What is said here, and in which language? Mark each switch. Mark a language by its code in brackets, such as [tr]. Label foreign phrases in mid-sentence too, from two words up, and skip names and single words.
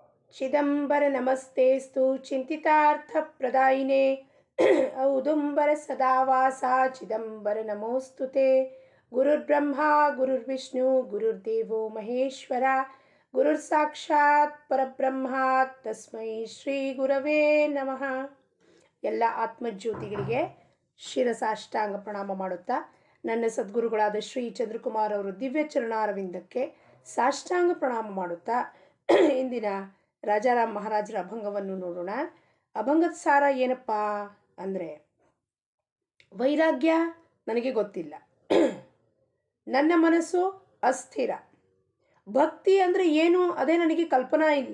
[sa] ಚಿದಂಬರ ನಮಸ್ತೆಸ್ತು ಚಿಂತಿತಾರ್ಥ ಪ್ರದಾಯಿನೇ ಔದುಂಬರ ಸದಾವಾಸ ಚಿದಂಬರ ನಮೋಸ್ತುತೆ ಗುರುರ್ಬ್ರಹ್ಮ ಗುರುರ್ವಿಷ್ಣು ಗುರುರ್ದೇವೋ ಮಹೇಶ್ವರ ಗುರುರ್ ಸಾಕ್ಷಾತ್ ಪರಬ್ರಹ್ಮ ತಸ್ಮೈ ಶ್ರೀ ಗುರವೇ ನಮಃ. [kn] ಎಲ್ಲ ಆತ್ಮಜ್ಯೋತಿಗಳಿಗೆ ಶಿರಸಾಷ್ಟಾಂಗ ಪ್ರಣಾಮ ಮಾಡುತ್ತಾ ನನ್ನ ಸದ್ಗುರುಗಳಾದ ಶ್ರೀ ಚಂದ್ರಕುಮಾರ್ ಅವರು ದಿವ್ಯ ಚರಣಾರವಿಂದಕ್ಕೆ ಸಾಷ್ಟಾಂಗ ಪ್ರಣಾಮ ಮಾಡುತ್ತಾ ಇಂದಿನ ರಾಜಾರಾಮ್ ಮಹಾರಾಜರ ಅಭಂಗವನ್ನು ನೋಡೋಣ. ಅಭಂಗದ ಸಾರ ಏನಪ್ಪ ಅಂದರೆ, ವೈರಾಗ್ಯ ನನಗೆ ಗೊತ್ತಿಲ್ಲ, ನನ್ನ ಮನಸ್ಸು ಅಸ್ಥಿರ, ಭಕ್ತಿ ಅಂದರೆ ಏನು ಅದೇ ನನಗೆ ಕಲ್ಪನಾ ಇಲ್ಲ.